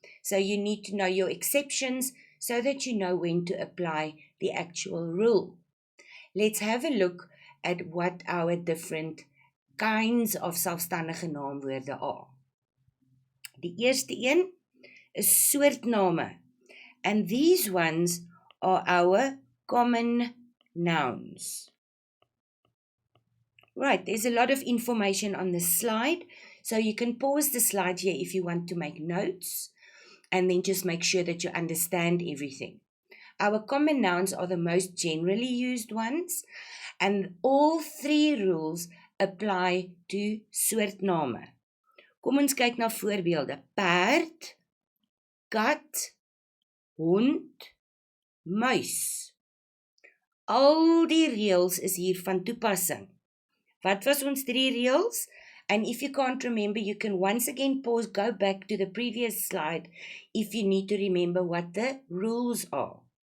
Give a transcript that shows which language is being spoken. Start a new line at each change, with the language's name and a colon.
English: So you need to know your exceptions so that you know when to apply the actual rule. Let's have a look at what our different kinds of selfstandige naamwoorde are.
Afrikaans: Die eerste een is soortname,
English: and these ones are our common nouns. Right, there's a lot of information on this slide, so you can pause the slide here if you want to make notes, and then just make sure that you understand everything. Our common nouns are the most generally used ones, and all 3 rules apply to soortname.
Afrikaans: Kom ons kyk na voorbeelde. Perd, kat, hond, muis. Al die reëls is hier van toepassing. Wat was ons 3 reëls?
English: And if you can't remember, you can once again pause, go back to the previous slide if you need to remember what the rules are.